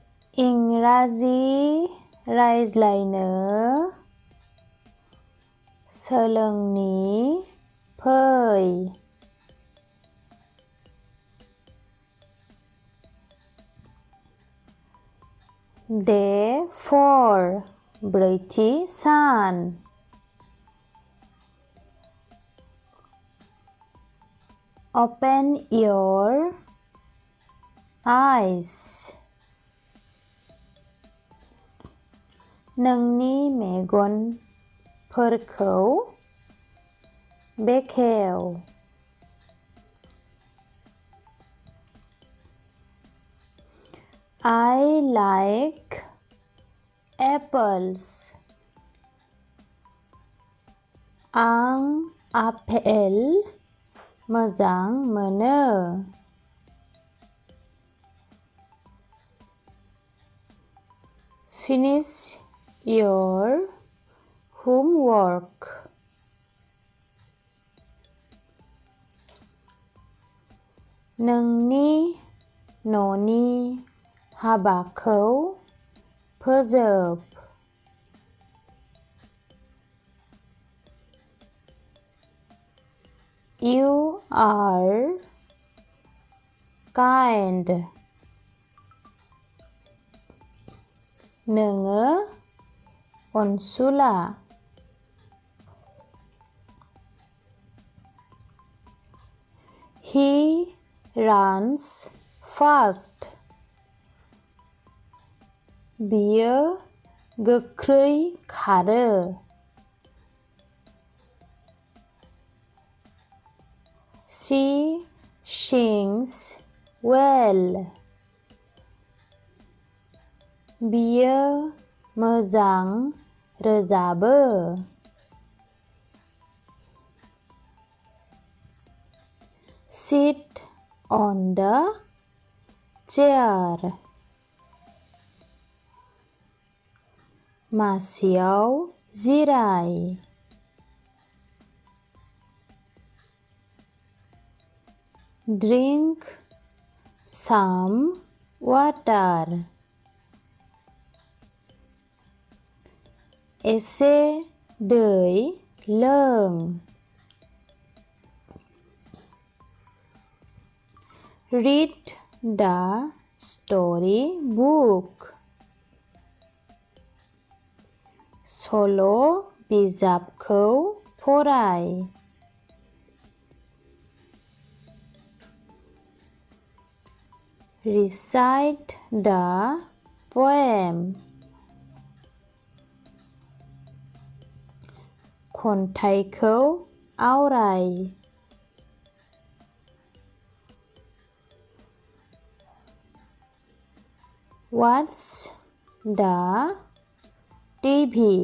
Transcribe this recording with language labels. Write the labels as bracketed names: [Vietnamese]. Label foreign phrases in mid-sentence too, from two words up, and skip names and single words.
[Bodo] इंराजि रायज्लायनो सोलोंनि फै। Day 4 ब्रैथि सान [English] Open your eyes [Bodo] नोंनि मेगनफोरखौ बेखेव। [English] I like apples. [Bodo] आं आपेल मोजां मोनो। [English] Finish your homework. [Bodo] नोंनि न'नि हाबाखौ फोजोब। [English] You are kind. [Bodo] नोङो अनसुला। [English] He runs fast. [Bodo] बियो गोख्रै खारो। [English] She sings well. [Bodo] बियो मोजां रोजाबो। [English] Sit on the chair. [Bodo] मासियाव जिराय। [English] Drink some water. [Bodo] एसे दै लों। [English] Read the story book. [Bodo] सल' बिजाबखौ फराय। [English] Recite the poem. [Bodo] खन्थाइखौ आवराय। [English] Watch the TV.